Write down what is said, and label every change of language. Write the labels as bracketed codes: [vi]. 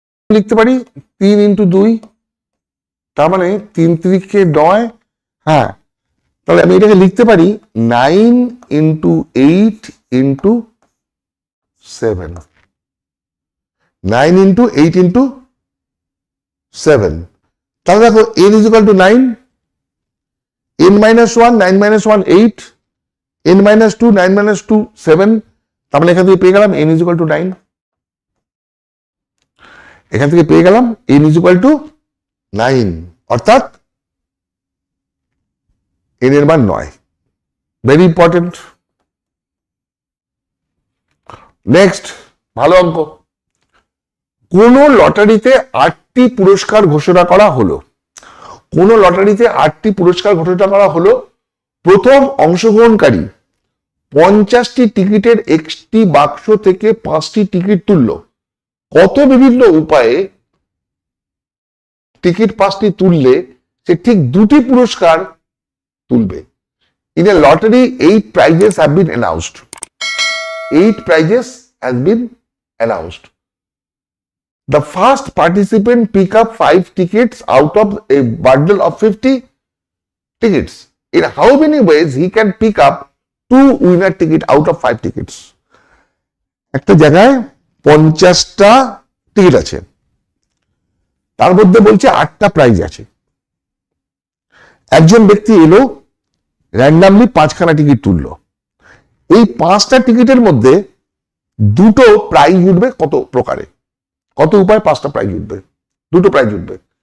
[bn] লিখতে পারি 3 ইন্টু 2, তার মানে 3 3কে 9। হ্যাঁ, তাহলে আমি এটাকে লিখতে পারি 9 ইন্টু 8 ইন্টু [en] 7, 9 into 8 into 7, [bn] তাহলে দেখো [en] n is equal to 9, n minus 1, 9 minus 1, 8, n minus 2, 9 minus 2, 7, [bn] তার মানে এখান থেকে পেয়ে গেলাম [en] n is equal to 9, এখান থেকে পেয়ে গেলাম n is equal to 9, [bn] অর্থাৎ n এর মান 9, [en] Very important. [bn] নেক্সট, ভালো অঙ্ক। কোন লটারিতে 8টি পুরস্কার ঘোষণা করা হলো, কোন লটারিতে 8টি পুরস্কার ঘোষণা করা হলো, প্রথম অংশগ্রহণকারী 50টি টিকিটের একটি বাক্স থেকে 5টি টিকিট তুললো, কত বিভিন্ন উপায়ে টিকিট 5টি তুললে সে ঠিক 2টি পুরস্কার তুলবে? [en] In a lottery, 8 prizes have been announced. 8 prizes has been announced. The first participant pick up 5 tickets out of a bundle of 50 tickets. In how many ways he can pick up 2 winner ticket out of 5 tickets? [bn] একটা জায়গায় 50টা ticket আছে, তার মধ্যে বলছে 8টা prize আছে। একজন ব্যক্তি এলো, র্যান্ডামলি 5খানা টিকিট তুললো, এই 5টা টিকিটের মধ্যে 2টো প্রাইজ উঠবে কত প্রকারে, কত উপায় 5টা প্রাইজ উঠবে, 2টো প্রাইজ উঠবে।